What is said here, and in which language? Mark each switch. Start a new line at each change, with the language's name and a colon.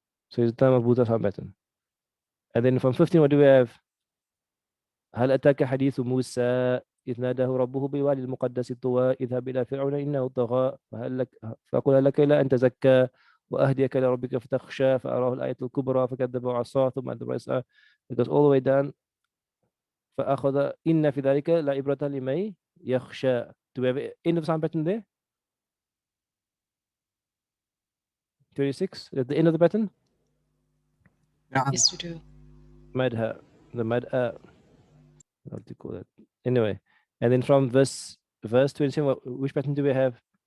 English: So it's تا مربوطة sound pattern. And then from 15, what do we have?
Arabic: هل أتاك حديث موسى إذ ناداه ربه بالوادي المقدس طوى اذهب إلى فرعون إنه طغى فقل هل لك إلى أن تزكى وأهديك إلى ربك فتخشى فأراه الآية الكبرى فكذب وعصى ثم أدبر يسعى.
English: It goes all the way down.
Arabic: فأخذ إن في ذلك لعبرة لمن يخشى.
English: Do we have end of sound pattern there? 26 at the end of the pattern. Yes, we do. Madha, the madha. What do you call that? Anyway, and then from verse 27, which pattern do we have?